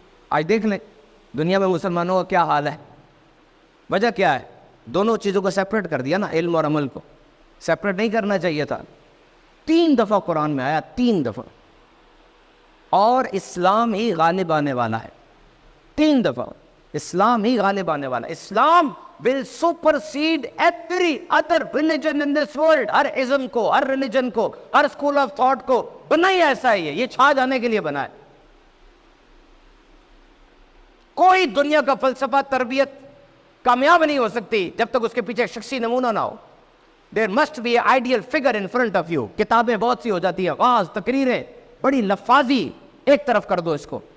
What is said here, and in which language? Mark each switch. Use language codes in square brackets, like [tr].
[hi] आज देख लें दुनिया में मुसलमानों का क्या हाल है। वजह क्या है? दोनों चीज़ों को सेपरेट कर दिया ना, इल्म और अमल को सेपरेट नहीं करना चाहिए था। 3 दफ़ा कुरान में आया, 3 दफ़ा, और इस्लाम ही गालिब आने वाला है। 3 दफ़ा इस्लाम ही गालिब आने वाला है। [en] Islam will supersede every other religion in this world। [hi] हर ism को, हर रिलीजन को, हर स्कूल ऑफ थॉट को बना ही ऐसा ही है, ये छा जाने के लिए बना है। कोई दुनिया का फलसफा, तरबियत कामयाब नहीं हो सकती जब तक उसके पीछे शख्सी नमूना ना हो। [en] There must be ideal figure in front of you. [hi] किताबें बहुत सी हो जाती है, वाज, तकरीरें, बड़ी लफाजी, एक तरफ कर दो इसको।